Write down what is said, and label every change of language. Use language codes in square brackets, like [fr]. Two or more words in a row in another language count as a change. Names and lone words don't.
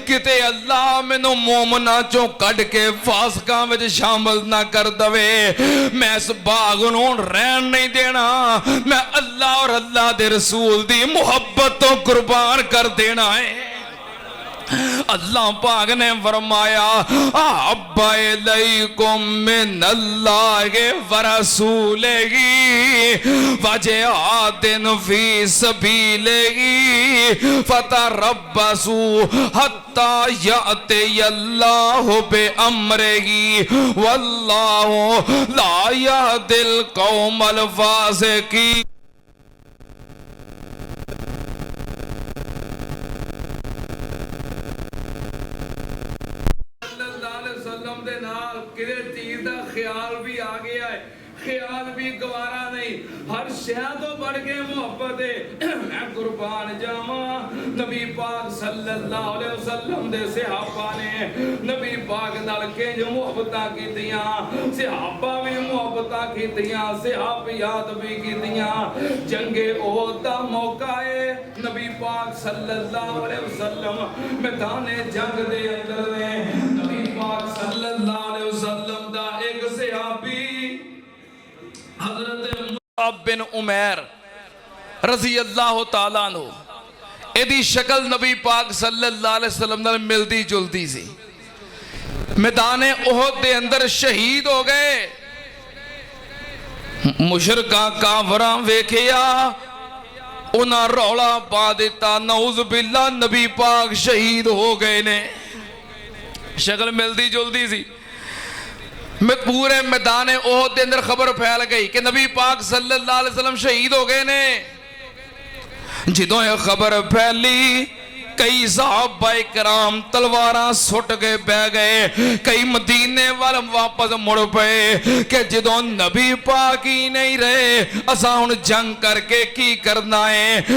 [pa] کتے اللہ مینوں مومناں چوں کڈھ کے فاسقاں وچ شامل نہ کر دوے. میں اس باغ نوں رہن نہیں دینا، میں اللہ اور اللہ دے رسول دی محبت تو قربان کر دینا ہے. اللہ پاک نے فرمایا [ar] أحب إليكم من الله ورسوله وجهاد في سبيله فتربصوا حتى يأتي الله بأمره والله لا يهدي القوم الفاسقين. [ur] چیز کا خیال بھی آ گیا ہے، خیال بھی گوارا نہیں، ہر شے تو بڑھ کے محبت ہے. [pa] میں قربان جاواں نبی پاک [ar] صلى الله عليه وسلم [pa] دے صحابہ نے نبی پاک نال کنج محبتاں کیتیاں، صحابہ بھی محبتاں کیتیاں، صحابیات بھی کیتیاں. جنگ احد دا موقع ہے، نبی پاک [ar] صلى الله عليه وسلم [pa] میدان جنگ دے اندر نے نبی پاک [ar] صلى الله عليه وسلم [pa] دا اک صحابی حضرت مصعب بن عمیر [ar] رضي الله تعالى عنه, [pa] ایہدی شکل نبی پاک [ar] صلى الله عليه وسلم [pa] نال ملدی جلدی سی. میدان احد دے اندر شہید ہو گئے. مشرکاں کافراں ویکھیا، اونہاں رولا پا دتا [ar] نعوذ بالله [pa] نبی پاک شہید ہو گئے نے. شکل ملدی جلدی سی. میں پورے میدان احد کے اندر خبر پھیل گئی کہ نبی پاک [ar] صلى الله عليه وسلم [pa] شہید ہو گئے نے. جدوں یہ خبر پھیلی، کئی صحابۂ کرام تلواراں سٹ کے بہہ گئے، کئی مدینے وال واپس مڑ پے کہ جدوں نبی پاک ہی نہیں رہے اساں ہن جنگ کر کے کی کرنا ہے.